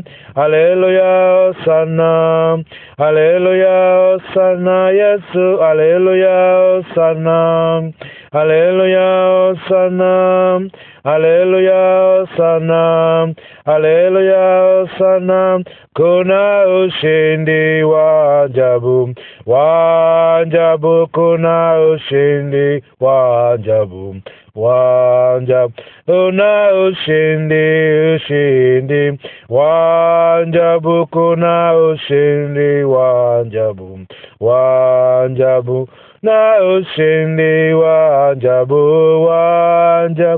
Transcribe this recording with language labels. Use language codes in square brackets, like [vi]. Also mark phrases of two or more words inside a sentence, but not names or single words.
[en] Hallelujah, Hosanna. Hallelujah, Hosanna. Yesu, hallelujah, Hosanna. Hallelujah, Hosanna. Hallelujah, Hosanna. Hallelujah, Hosanna. [sw] Kuna ushindi wa ajabu, wa ajabu, kuna ushindi wa ajabu, wa ajabu, kuna ushindi wa ajabu, kuna ushindi wa ajabu, wa ajabu, na ushindi wa ajabu, wa ajabu.